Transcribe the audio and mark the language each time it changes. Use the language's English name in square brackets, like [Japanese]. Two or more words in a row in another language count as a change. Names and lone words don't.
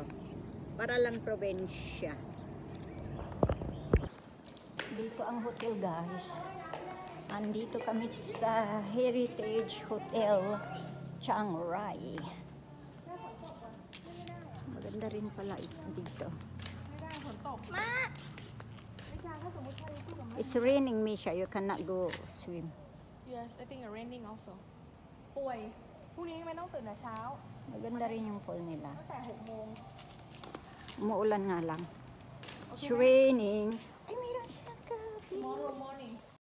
[Filipino] Para lang probinsya. Dito ang hotel guys. Andito kami sa Heritage Hotel Chiang Rai. Maganda rin pala ito dito. [English] It's raining, Misha. You cannot go swim. Yes I think raining also [Thai] ป่วยพรุ่งนี้ไม่ต้องตื่นแต่เช้า [Filipino] Maganda rin yung pool nila. [Thai] ตั้งแต่6 โมง [Filipino] Umuulan nga lang. [English] It's raining. [Filipino] Ay, meron silang gabi. [English] tomorrow morning